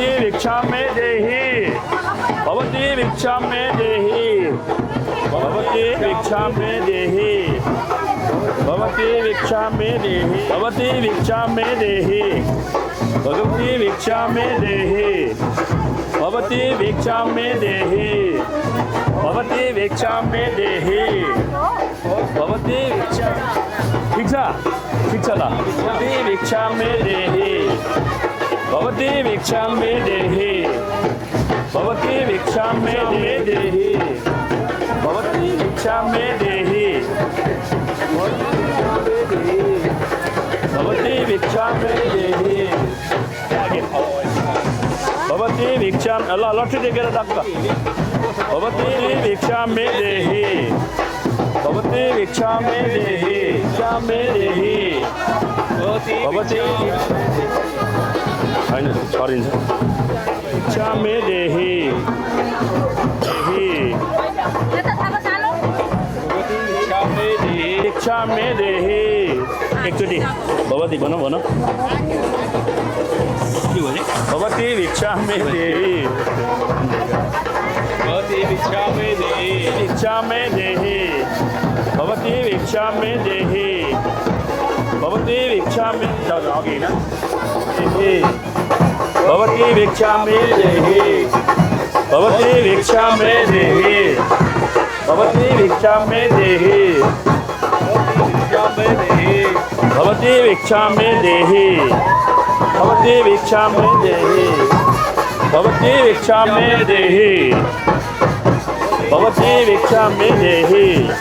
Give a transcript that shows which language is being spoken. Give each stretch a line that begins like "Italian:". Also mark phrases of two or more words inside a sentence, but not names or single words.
Sanskrit: भिक्षा में देही भवती भिक्षा में देही भवती भिक्षा में देही भवती भिक्षा में देही भवती भिक्षा में देही भगवती भिक्षा में देही भवती भिक्षा में देही भवती भिक्षा में देही भवती भिक्षा
Nepali: ठिक छ ल
Sanskrit: भवती भिक्षा में देही भवती भिक्षा में देही भवती भिक्षा में देही भवती भिक्षा में देही भवती भिक्षा में देही भवती भिक्षा
Nepali: ल लट्ठी देखेर टक्क
Sanskrit: भवती भिक्षा में देही भवती भिक्षा में देही भिक्षा में देही भवती
Nepali: हैन छरिन्छ
Sanskrit: भिक्षा में देही भिक्षा में देही
Nepali: एकचोटि भवती भनौँ के
Sanskrit: भने भवती भिक्षा में देही भवती भिक्षा में देही भिक्षा में देही भवती भिक्षा में देही भवती भिक्षा में
Nepali: अघि होइन
Sanskrit: भवती भिक्षा में देही भवती भिक्षा में देही भवती भिक्षा में देही भवती भिक्षा में देही भवती भिक्षा में देही भवती भिक्षा में देही भवती भिक्षा में देही